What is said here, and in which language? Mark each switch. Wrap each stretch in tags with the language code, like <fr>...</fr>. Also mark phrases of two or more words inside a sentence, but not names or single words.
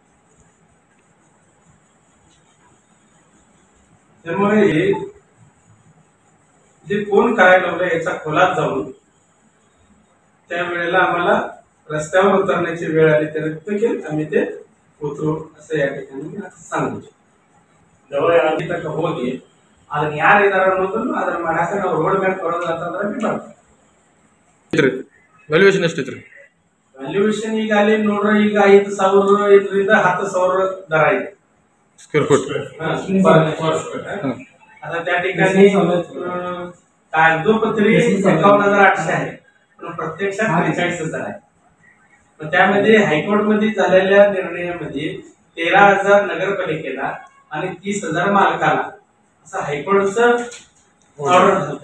<mr>त्यामुळे जे कोण करायला लावलं याचा खोलात जाऊन त्यावेळेला आम्हाला रस्त्यावर उतरण्याची वेळ आली तर देखील आम्ही ते उतरू असं या ठिकाणी सांगू.</mr> <kn>ತಕ್ಕ ಹೋಗಿ ಅದನ್ನ ಯಾರು ಇದಾರೆ ಅನ್ನೋದನ್ನು ಅದರ ಮಾಡಕ್ಕೆ ನಾವು</kn> <en>road map</en> <kn>ಕೊಡೋದು ಅಂತಂದ್ರೆ ಬಿಡ್ತೀವಿ. ವ್ಯಾಲ್ಯೂಯೇಷನ್ ಎಷ್ಟಿತ್ರಿ? ವ್ಯಾಲ್ಯೂಯೇಷನ್ ಈಗ ಅಲ್ಲಿ ನೋಡ್ರಿ, ಈಗ 5,000 ಇದರಿಂದ 10,000 ದರ ಇದೆ</kn> <en>square foot.</en> <mr>आता त्या ठिकाणी कागदोपत्री 51,800 आहे, पण प्रत्यक्षात 43,000 आहे. पण त्यामध्ये हायकोर्ट मध्ये झालेल्या निर्णयामध्ये 13,000 नगरपालिकेला आणि 30,000 मालकाला असं हायकोर्टचं ऑर्डर झालं.</mr>